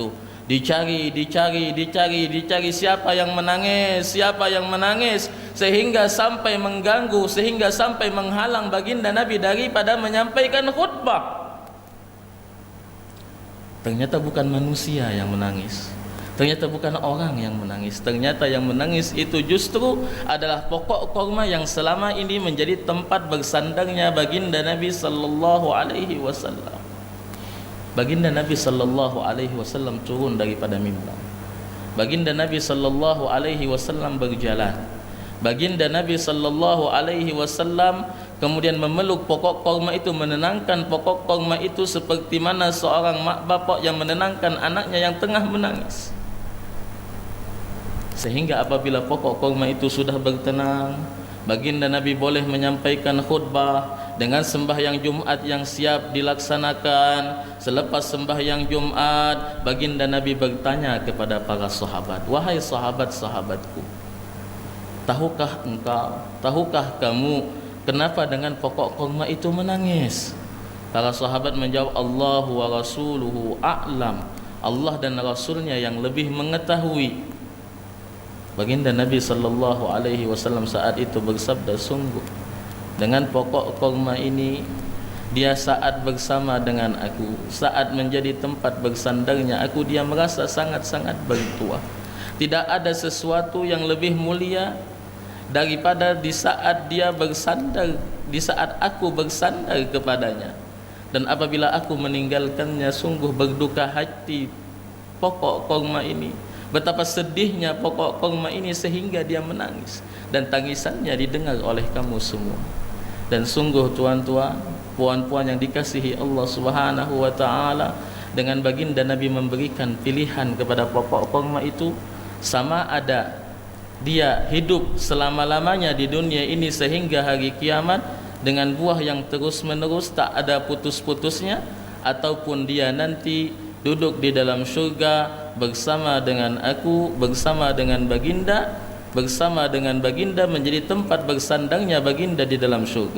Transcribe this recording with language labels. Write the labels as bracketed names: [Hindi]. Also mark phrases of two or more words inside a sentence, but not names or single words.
[Malay] Dicari siapa yang menangis, sehingga sampai mengganggu, sehingga sampai menghalang baginda Nabi daripada menyampaikan khutbah. Ternyata bukan manusia yang menangis, ternyata bukan orang yang menangis, ternyata yang menangis itu justru adalah pokok korma yang selama ini menjadi tempat bersandarnya baginda Nabi [Arabic] صلى الله عليه وسلم. [Malay] Baginda Nabi [Arabic] صلى الله عليه وسلم [Malay] turun daripada mimbar. Baginda Nabi [Arabic] صلى الله عليه وسلم [Malay] berjalan. Baginda Nabi [Arabic] صلى الله عليه وسلم [Malay] kemudian memeluk pokok korma itu, menenangkan pokok korma itu seperti mana seorang mak bapak yang menenangkan anaknya yang tengah menangis. Sehingga apabila pokok korma itu sudah bertenang, baginda Nabi boleh menyampaikan khutbah dengan sembahyang Jumat yang siap dilaksanakan. Selepas sembahyang Jumat, baginda Nabi bertanya kepada para sahabat, "Wahai sahabat-sahabatku, tahukah kamu kenapa dengan pokok korma itu menangis?" Para sahabat menjawab, [Arabic] "الله ورسوله أعلم." [Malay] Allah dan Rasulnya yang lebih mengetahui. Baginda Nabi [Arabic] صلى الله عليه وسلم [Malay] saat itu bersabda, "Sungguh dengan pokok korma ini, dia saat bersama dengan aku, saat menjadi tempat bersandarnya aku, dia merasa sangat-sangat bertuah. Tidak ada sesuatu yang lebih mulia daripada di saat dia bersandar, di saat aku bersandar kepadanya. Dan apabila aku meninggalkannya, sungguh berduka hati pokok korma ini. Betapa sedihnya pokok korma ini sehingga dia menangis, dan tangisannya didengar oleh kamu semua." Dan sungguh tuan-tuan, puan-puan yang dikasihi Allah [Arabic] سبحانه وتعالى, [Malay] dengan baginda Nabi memberikan pilihan kepada pokok korma itu, sama ada dia hidup selama-lamanya di dunia ini sehingga hari kiamat dengan buah yang terus-menerus tak ada putus-putusnya, ataupun dia nanti duduk di dalam syurga bersama dengan aku, bersama dengan baginda menjadi tempat bersandarnya baginda di dalam syurga.